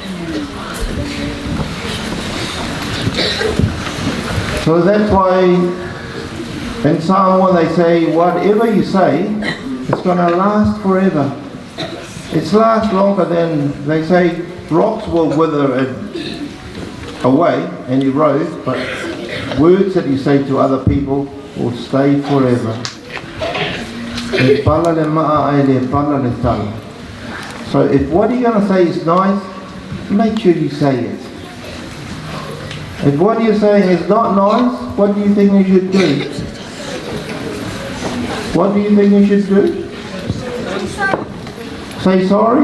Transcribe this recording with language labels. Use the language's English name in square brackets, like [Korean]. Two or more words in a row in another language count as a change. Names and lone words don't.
[English] So that's why in Samoa they say, whatever you say, it's going to last forever. It's last longer than, they say, rocks will wither away and erode, but words that you say to other people will stay forever. [Samoan] E pala le maa ai le pala le tala. [English] So if what you're going to say is nice, make sure you say it. If what you're saying is not nice, what do you think you should do? What do you think you should do? Say sorry?